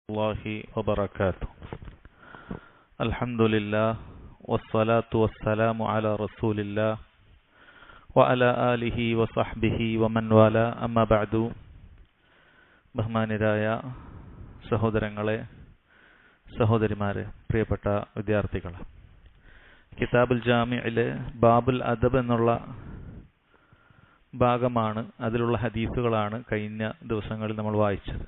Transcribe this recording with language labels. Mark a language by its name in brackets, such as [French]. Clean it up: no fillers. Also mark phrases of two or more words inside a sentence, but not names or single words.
[Arabic] الله وبركاته. الحمد لله والصلاة والسلام على رسول الله وعلى آله وصحبه ومن والاه. أما بعد. [Malayalam] ബഹുമാന്യരായ സഹോദരങ്ങളെ, സഹോദരിമാരെ, പ്രിയപ്പെട്ട വിദ്യാർത്ഥികളെ, കിതാബുൽ ജാമിഇലെ ബാബുൽ അദബ് എന്നുള്ള ഭാഗമാണ്, അതിലുള്ള ഹദീസുകളാണ് കഴിഞ്ഞ ദിവസങ്ങളിൽ നമ്മൾ വായിച്ചത്.